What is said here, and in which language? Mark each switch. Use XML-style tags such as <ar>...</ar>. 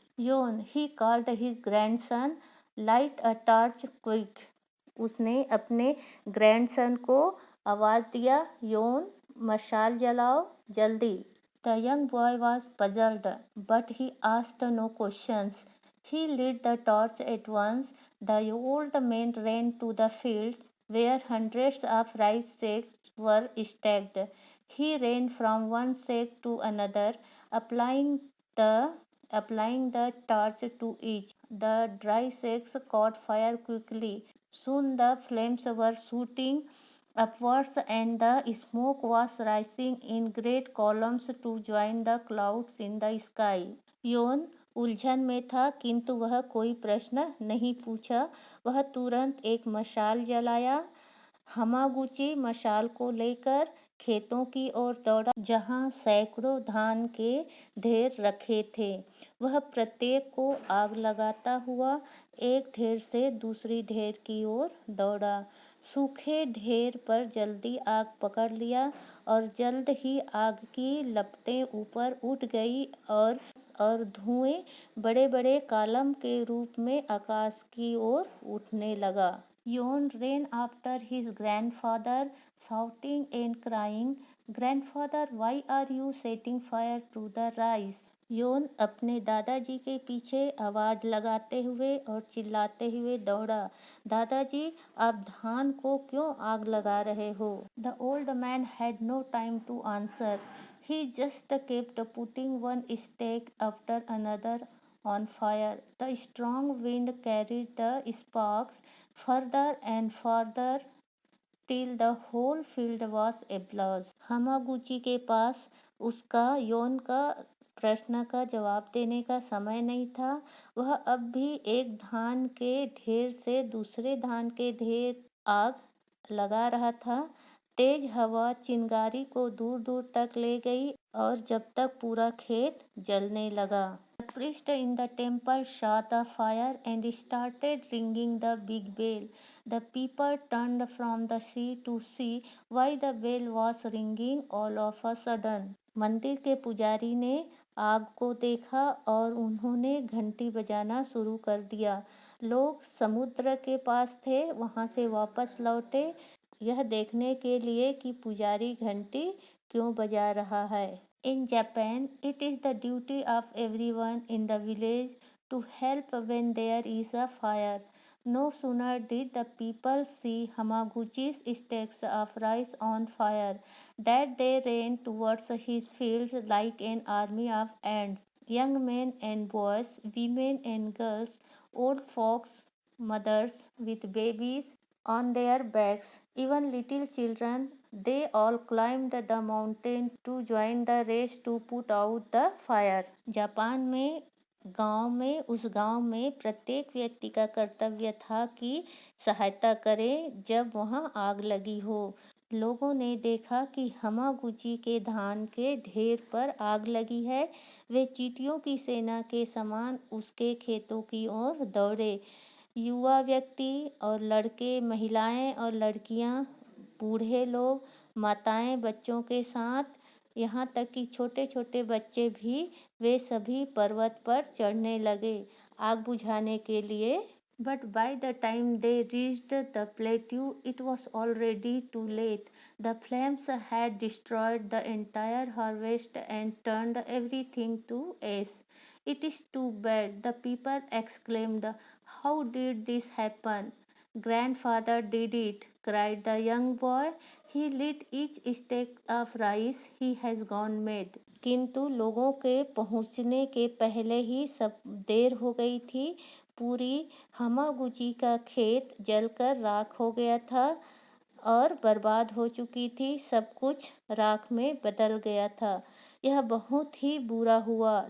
<en>Yon he called his grandson, light a torch quick.</en> <hi>उसने अपने grandson को आवाज़ दिया, योन मशाल जलाओ जल्दी।</hi> <en>The young boy was puzzled but he asked no questions. He lit the torch at once. The old man ran to the fields where hundreds of rice sacks were stacked. He ran from one sack to another, applying the applying the torch to each. The dry sacks caught fire quickly. Soon the flames were shooting upwards and the smoke was rising in great columns to join the clouds in the sky.</en> <hi>योन उलझन में था किंतु वह कोई प्रश्न नहीं पूछा। वह तुरंत एक मशाल जलाया। हमागुची मशाल को लेकर खेतों की ओर दौड़ा जहां सैकड़ों धान के ढेर रखे थे। वह प्रत्येक को आग लगाता हुआ एक ढेर से दूसरी ढेर की ओर दौड़ा। सूखे ढेर पर जल्दी आग पकड़ लिया और जल्द ही आग की लपटें ऊपर उठ गई और धुएं बड़े बड़े कॉलम के रूप में आकाश की ओर उठने लगा।</hi> <en>Yon ran after his grandfather, shouting and crying, "Grandfather, why are you setting fire to the rice?"</en> <hi>योन अपने दादाजी के पीछे आवाज लगाते हुए और चिल्लाते हुए दौड़ा, दादाजी आप धान को क्यों आग लगा रहे हो?</hi> <en>The old man had no time to answer. He just kept putting one stake after another on fire. The strong wind carried the sparks further and further till the whole field was ablaze.</en> <hi>हमागुची के पास उसका योन का प्रश्न का जवाब देने का समय नहीं था। वह अब भी एक धान के ढेर से दूसरे धान के ढेर आग लगा रहा था। तेज हवा चिंगारी को दूर दूर तक ले गई और जब तक पूरा खेत जलने लगा।</hi> <en>The priest in the temple saw the fire and started ringing the big bell. The people turned from the sea to see why the bell was ringing all of a sudden.</en> <hi>मंदिर के पुजारी ने आग को देखा और उन्होंने घंटी बजाना शुरू कर दिया। लोग समुद्र के पास थे, वहां से वापस लौटे यह देखने के लिए कि पुजारी घंटी क्यों बजा रहा है।</hi> <en>In Japan, it is the duty of everyone in the village to help when there is a fire. No sooner did the people see Hamaguchi's stacks of rice on fire that they ran towards his fields like an army of ants. Young men and boys, women and girls, old folks, mothers with babies on their backs, even little children, they all climbed the mountain to join the race to put out the fire.</en> <hi>Japan में उस गांव में प्रत्येक व्यक्ति का कर्तव्य था कि सहायता करे जब वहां आग लगी हो। लोगों ने देखा कि हमागुची के धान के ढेर पर आग लगी है। वे चींटियों की सेना के समान उसके खेतों की ओर दौड़े। युवा व्यक्ति और लड़के, महिलाएं और लड़कियां, बूढ़े लोग, माताएं बच्चों के साथ यहाँ तक कि छोटे छोटे बच्चे भी वे सभी पर्वत पर चढ़ने लगे आग बुझाने के लिए।</hi> <en>But by the time they reached the plateau, it was already too late. The flames had destroyed the entire harvest and turned everything to ash. It is too bad, the people exclaimed. How did this happen? Grandfather did it, cried the young boy. He lit each stick of rice he has gone mad.</en> <hi>किंतु लोगों के पहुंचने के पहले ही सब देर हो गई थी। पूरी हमागुची का खेत जलकर राख हो गया था और बर्बाद हो चुकी थी। सब कुछ राख में बदल गया था। यह बहुत ही बुरा हुआ।</hi>